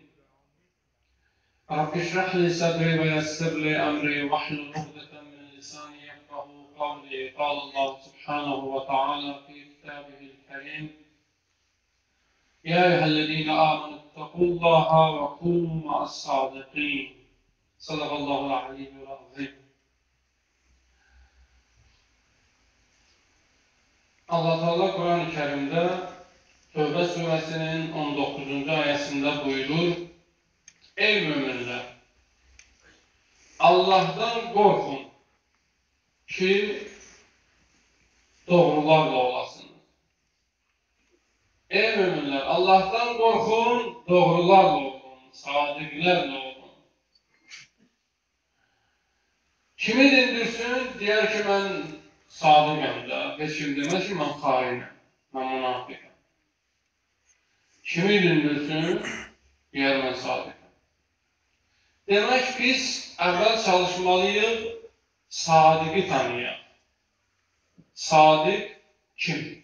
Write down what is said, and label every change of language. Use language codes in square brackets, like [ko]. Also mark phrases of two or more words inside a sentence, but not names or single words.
[ar] رب اشرح لي صدري ويسر لي أمري واحلل عقدة من لساني يفقهوا قولي. قال الله سبحانه وتعالى في كتابه الكريم: يا أيها الذين آمنوا اتقوا الله وكونوا مع الصادقين. صدق الله العلي العظيم. [tr] Allah Teala Kur'an-ı Kerim'de Tövbe suresinin 19. ayetinde buyurur: Ey müminler! Allah'tan korkun ki doğrularla olasınız. Ey müminler! Allah'tan korkun, doğrularla olun, sadıklarla olun. [az] Kimi dindirsin? Diğer ki ben sadıqam da, heç kim deməz ki, mən xainəm, mən münafiqəm. Kimi dindirsin? Deyər, mən sadıqam. Demək, biz əvvəl çalışmalıyıq, sadiqi tanıyaq. Sadiq kimdir?